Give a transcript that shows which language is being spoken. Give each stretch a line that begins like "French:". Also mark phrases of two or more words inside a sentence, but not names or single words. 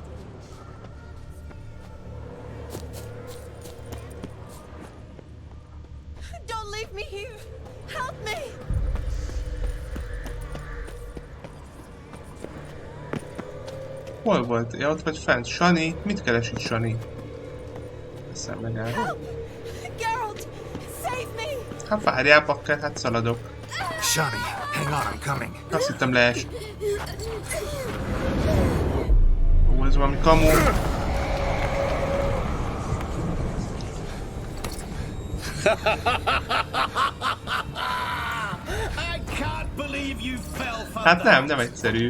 English: Don't leave me here! Help me!
Hungarian: Hol volt? Ja, ott vagy fent. Sani? Mit keres itt Sani? Eszem meg el.
English: Help! Geralt! Save me!
Hungarian: Hát várjál, bakker, hát szaladok.
English: Shani, hang on, I'm coming.
Hungarian: Azt hittem lees. Ó, ez valami kamu. Hát nem egyszerű.